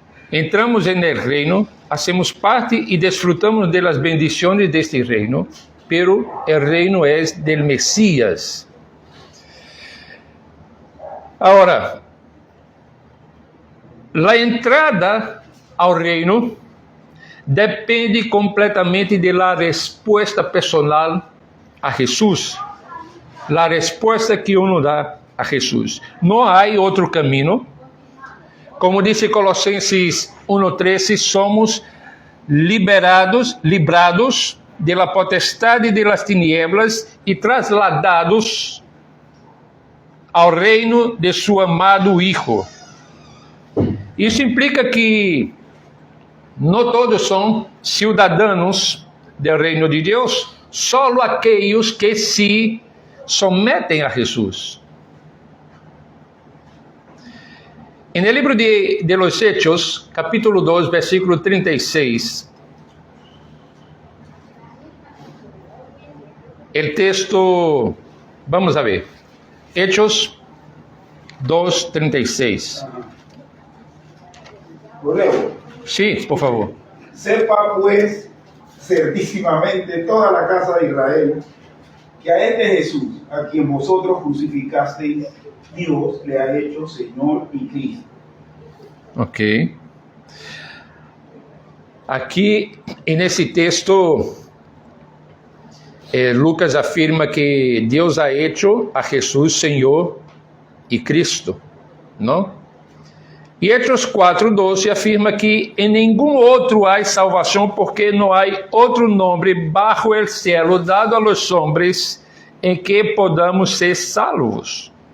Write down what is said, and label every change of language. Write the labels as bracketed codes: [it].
[es] Entramos en el reino, hacemos parte y disfrutamos de las bendiciones de este reino, pero el reino es del Mesías. Ahora, la entrada al reino depende completamente de la respuesta personal a Jesús. [pt] a resposta que [es] uno [pt] dá a Jesus. Não há outro caminho. Como diz Colossenses 1:13, [es] somos librados de la potestade de las tinieblas [pt] e trasladados ao reino de seu amado Hijo. Isso implica que não todos são cidadãos do reino de Deus, só aqueles que [es] se sometem [pt] a Jesus. [es] En el libro de los Hechos, capítulo 2, versículo 36, el texto, vamos a ver, Hechos 2, 36. Lo leo. Sí, por favor. Sepa pues certísimamente toda la casa de Israel que a este Jesús, a quien vosotros crucificasteis, Dios le ha hecho Señor y Cristo. Ok. [pt] Aqui, nesse texto, Lucas afirma que Deus [es] ha hecho [pt] a Jesús Senhor e Cristo, não? E Hechos 4:12 afirma que em nenhum outro há salvação, porque não há outro nome [es] bajo el cielo dado a los hombres [pt] em que [es] podamos ser salvos.